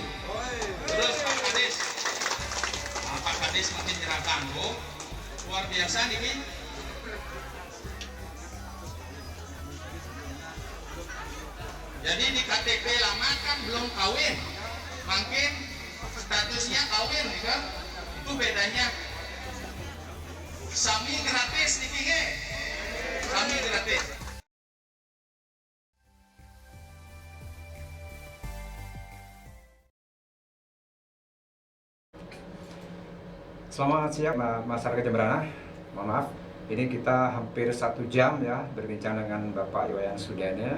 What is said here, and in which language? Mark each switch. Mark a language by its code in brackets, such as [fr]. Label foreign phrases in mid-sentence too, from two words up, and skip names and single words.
[id] Terus Pak Kades makin nyerah tanggung, luar biasa nih. Jadi di KTP lama kan belum kawin, makin statusnya kawin, kan? Itu bedanya. [ban] Sami gratis niki ge. Sami gratis. [id] Selamat siang masyarakat Jemberana. Mohon maaf, ini kita hampir 1 jam ya berbincang dengan Bapak Iwayan Sudana.